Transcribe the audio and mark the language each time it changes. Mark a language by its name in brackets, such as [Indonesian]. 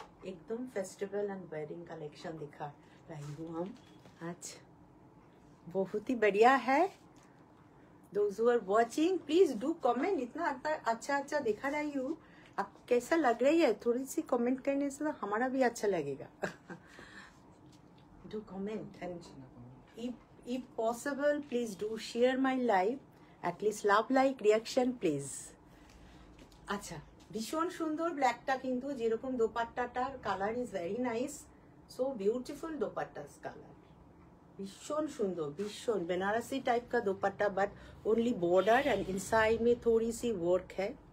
[Hindi] एकदम festival and wedding collection दिखा रही हूँ हम आज. बहुत ही बढ़िया है. [English] Those who are watching, please do comment. [Hindi] इतना अच्छा दिखा रही हूँ. आपको कैसा लग रही है? थोड़ी सी कमेंट करने से तो हमारा भी अच्छा लगेगा. [English] do comment, and if possible, please do share my live. At least love like reaction, please. [Bangla] আচ্ছা, ভীষণ সুন্দর ব্ল্যাকটা, কিন্তু যেরকম দোপাট্টাটার colour [English] is very nice, so beautiful dupatta's colour, [Hindi] भीषण सुंदर, भीषण बनारसी टाइप का दुपट्टा, [English] but only border and inside [Hindi] में थोड़ी सी वर्क है।